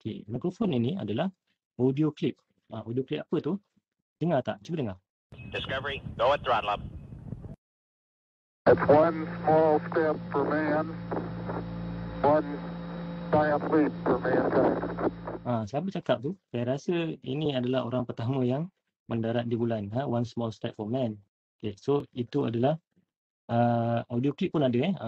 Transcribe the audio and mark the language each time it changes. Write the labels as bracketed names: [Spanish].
[Malay] Mikrofon ini adalah audio clip. Audio clip apa tu? Dengar tak? Cuba dengar. [English] Discovery, go at throttle up. It's one small step for man, one giant leap for mankind. [Malay] Siapa cakap tu? Saya rasa ini adalah orang pertama yang mendarat di bulan. [English] One small step for man. [Malay] So itu adalah audio clip pun ada.